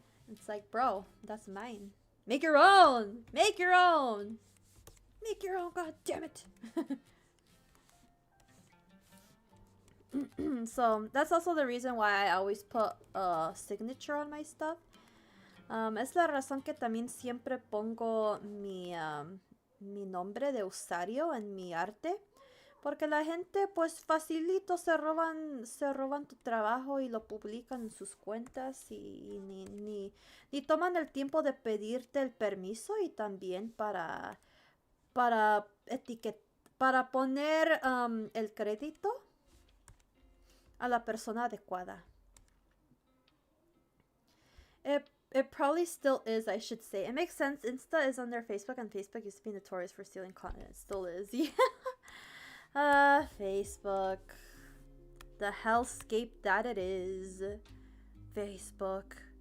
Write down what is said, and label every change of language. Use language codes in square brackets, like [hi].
[en] It's like, bro, that's mine. Make your own. Make your own. Make your own, god damn it. So that's also the reason why I always put a signature on my stuff. [es] Es la razón que también siempre pongo mi nombre de usuario en mi arte. Porque la gente pues facilito se roban tu trabajo y lo publican en sus cuentas y ni toman el tiempo de pedirte el permiso y también para poner el crédito a la persona adecuada. [en] It probably still is, I should say. It makes sense. Insta is under Facebook, and Facebook used to be notorious for stealing content. It still is. Yeah. Facebook. The hellscape that it is. Facebook.